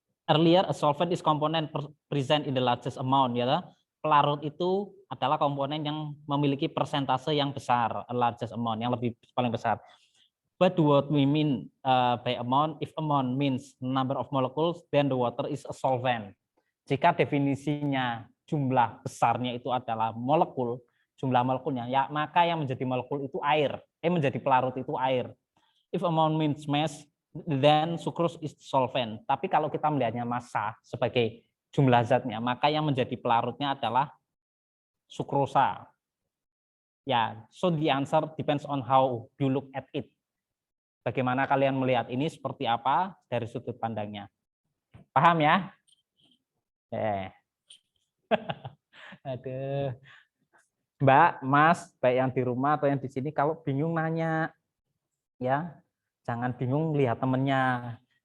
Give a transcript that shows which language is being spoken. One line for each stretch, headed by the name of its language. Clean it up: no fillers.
English: Earlier, a solvent is component present in the largest amount.
Indonesian: Ya, pelarut itu adalah komponen yang memiliki persentase yang besar,
English: a largest amount,
Indonesian: yang lebih paling besar.
English: But what we mean by amount, if amount means number of molecules, then the water is a solvent.
Indonesian: Jika definisinya jumlah besarnya itu adalah molekul, jumlah molekulnya, ya maka yang menjadi molekul itu air, menjadi pelarut itu air.
English: If amount means mass, then sucrose is solvent.
Indonesian: Tapi kalau kita melihatnya massa sebagai jumlah zatnya, maka yang menjadi pelarutnya adalah sukrosa.
English: Ya, so the answer depends on how you look at it.
Indonesian: Bagaimana kalian melihat ini seperti apa dari sudut pandangnya. Paham ya? Aduh. Mbak, Mas, baik yang di rumah atau yang di sini, kalau bingung nanya, ya, jangan bingung lihat temennya.